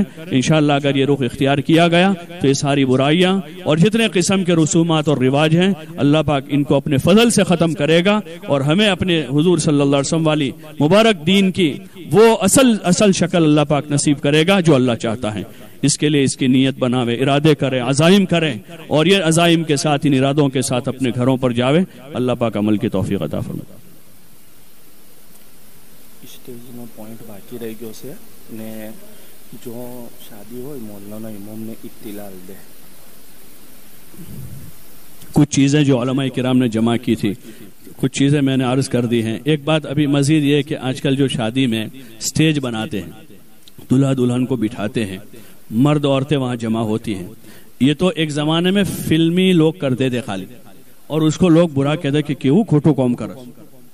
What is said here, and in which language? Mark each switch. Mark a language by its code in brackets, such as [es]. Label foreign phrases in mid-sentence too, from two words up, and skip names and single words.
[ur] انشاءاللہ اگر یہ رخ اختیار کیا گیا تو یہ ساری برائیاں اور جتنے قسم کے رسومات اور رواج ہیں اللہ پاک ان کو اپنے فضل سے ختم کرے گا, اور ہمیں اپنے حضور صلی اللہ علیہ وسلم والی مبارک دین کی وہ اصل شکل اللہ پاک نصیب کرے گا جو اللہ چاہتا ہے. اس کے لیے اس کی نیت بناوے, ارادے کریں, عزائم کریں, اور یہ عزائم کے ساتھ ان ارادوں کے ساتھ اپنے گھروں پر جاوے. اللہ پاک عمل کی توفیق عطا فرمائے. [gu] સ્ટેજ મેં પોઇન્ટ બાકી રહ گયો છે ને જો શાદી હોય મોહલ્લાના ઇમામને ઇત્તિલાલ દે. [ur] کچھ چیزیں جو علماء کرام نے جمع کی تھی, کچھ چیزیں میں نے عرض کر دی ہیں. ایک بات ابھی مزید یہ کہ آج کل جو شادی میں سٹیج بناتے ہیں, دلہا دلہن کو بٹھاتے ہیں, مرد عورتیں وہاں جمع ہوتی ہیں. یہ تو ایک زمانے میں فلمی لوگ کرتے تھے خالی, اور اس کو لوگ برا کہتے کہ کیوں کھوٹو قوم کر.